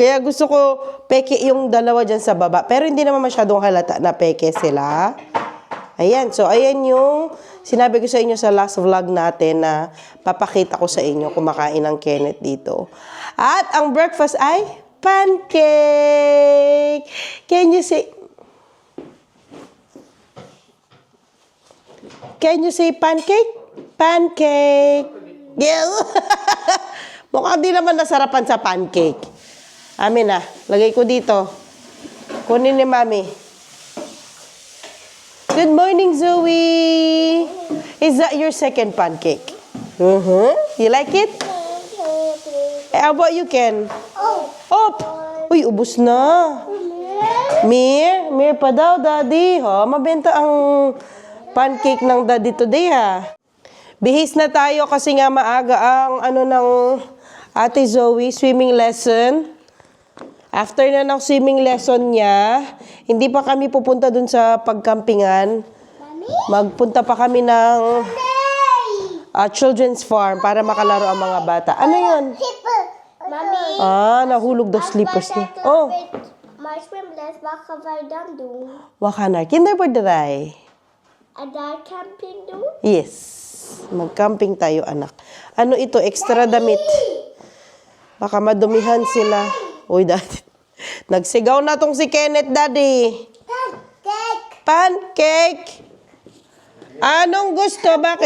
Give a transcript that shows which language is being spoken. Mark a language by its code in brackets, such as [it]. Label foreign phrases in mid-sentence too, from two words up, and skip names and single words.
[tl] Kaya gusto ko peke yung dalawa dyan sa baba. Pero hindi naman masyadong halata na peke sila. Ayan. So, ayan yung sinabi ko sa inyo sa [en] last vlog [tl] natin na papakita ko sa inyo kumakain ng Kenneth dito. At ang breakfast ay pancake. [en] Can you say pancake? Pancake. Yeah. [tl] Mukhang di naman nasarapan sa pancake. Amin na. Lagay ko dito. Kunin ni Mami. [en] Good morning, Zoe. Is that your second pancake? You like it? How about you, Ken? [tl] Oh. Uy, ubos na. Mir pa daw, Daddy. Mabenta ang pancake ng Daddy today, ha. Bihis na tayo kasi nga maaga ang ng Ate Zoe, [en] swimming lesson. [tl] After na ng [en] swimming lesson [tl] niya, hindi pa kami pupunta dun sa pagkampingan. Magpunta pa kami ng [en] children's farm [tl] para makalaro ang mga bata. Ano yun? Mommy. Nahulog daw slippers niya. Oh. [nl] Maar zwemles, wat gaan wij dan doen? We gaan naar kinderboerderij. En daar camping doen? [tl] Yes. Mag-camping tayo, anak. Ano ito? Extra damit. Baka madumihan sila. Uy, daddy. Nagsigaw na tong si Kenneth, daddy. [en] Cake! [tl] Pancake. Anong gusto? Bakit?